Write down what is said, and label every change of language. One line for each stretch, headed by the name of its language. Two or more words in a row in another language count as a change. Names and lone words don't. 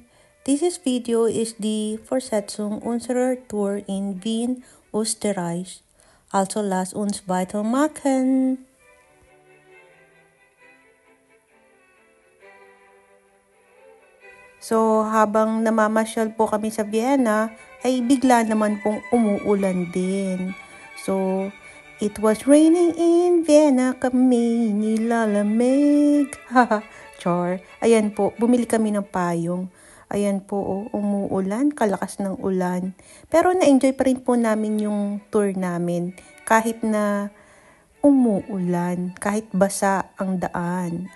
German: Dieses Video ist die Fortsetzung unserer Tour in Wien, Österreich. Also lasst uns weitermachen.
Filipino: So, habang namamasyal po kami sa Vienna, ay bigla naman pong umuulan din.
English: So, it was raining in Vienna,
Filipino: kami nilalamig. Haha, char. Ayan po, bumili kami ng payong. Ayan po, umuulan, kalakas ng ulan. Pero na-enjoy pa rin po namin yung tour namin. Kahit na umuulan, kahit basa ang daan.